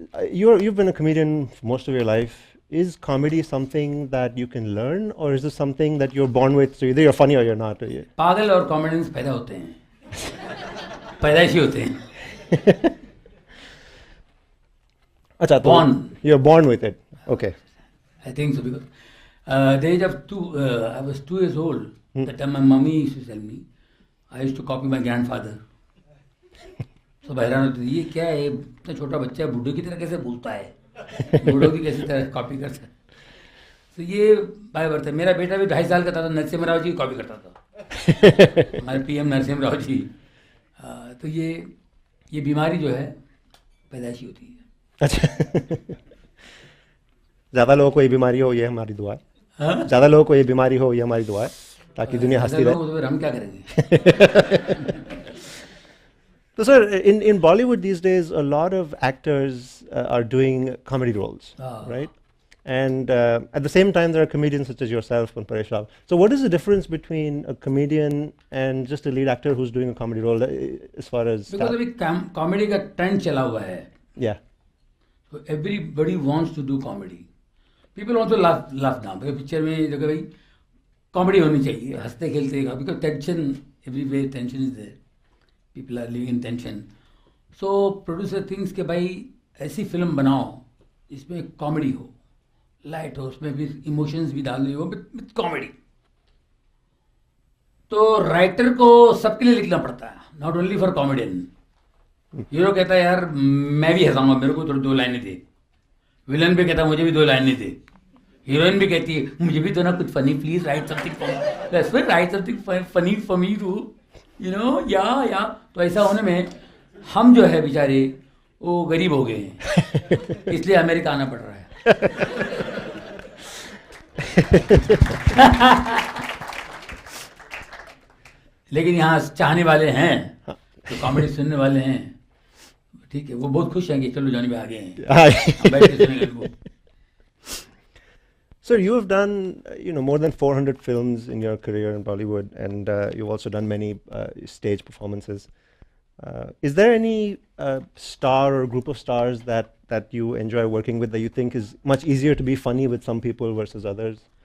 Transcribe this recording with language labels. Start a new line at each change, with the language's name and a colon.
English: You've been a comedian for most of your life. Is comedy something that you can learn, or is this something that you're born with? So either you're funny or you're not.
Hindi: पागल और comedians पैदा होते हैं, पैदाइशी होते हैं. Achha,
English: Born. You're born with it. Okay. I think so because the age of 2, I was 2 years old. That time my mummy used to tell me, I used to copy my grandfather.
Hindi: So हैरान होती थी, ये क्या है, इतना छोटा बच्चा बूढ़े की तरह कैसे बोलता है, बूढ़ों की कैसे तरह कॉपी करता है. तो ये बाय बर्थ है. मेरा बेटा भी 2.5 साल का था तो नरसिम्हा राव जी कॉपी करता था, हमारे पीएम नरसिम्हा राव जी. तो ये बीमारी जो है पैदाइशी होती है. अच्छा. ज़्यादा लोगों को ये बीमारी हो, ये हमारी दुआ है. हाँ? ज़्यादा लोगों को ये बीमारी हो, ये हमारी दुआ है, ताकि दुनिया हंसती रहे. तो फिर हम क्या करेंगे?
English: So, sir, in Bollywood these days, a lot of actors are doing comedy roles, right? And at the same time, there are comedians such as yourself and Paresh Rao. So, what is the difference between a comedian and just a lead actor who's doing a comedy role, as far as?
Hindi: Because अभी comedy का trend चला हुआ है.
English: Yeah. So everybody wants to do comedy. People also laugh now.
Hindi: because picture में देखो भाई comedy होनी चाहिए, हंसते खेलते.
English: Because tension everywhere, tension is there. People are living in tension. So producer thinks
Hindi: कि भाई ऐसी फिल्म बनाओ इसमें कॉमेडी हो, लाइट हो, उसमें भी इमोशंस भी डालने हो विथ कॉमेडी. तो राइटर को सबके लिए लिखना पड़ता है,
English: Not only for comedian.
Hindi: Hero कहता है यार मैं भी हंसाऊंगा, मेरे को तो 2 लाइनें दे. विलन भी कहता है मुझे भी 2 लाइनें दे. हीरोइन भी कहती है मुझे भी तो ना कुछ funny,
English: Please write something for write something funny for me too, you know.
Hindi: या तो ऐसा होने में हम जो है बेचारे वो गरीब हो गए हैं, इसलिए अमेरिका आना पड़ रहा है. लेकिन यहाँ चाहने वाले हैं, तो कॉमेडी सुनने वाले हैं, ठीक है, वो बहुत खुश हैं कि चलो जानी में आ गए हैं, बैठ के सुनेंगे उनको.
English: Sir, you have done more than 400 films in your career in Bollywood, and you've also done many stage performances. Is there any star or group of stars that you enjoy working with that you think is much easier to be funny with some people versus others?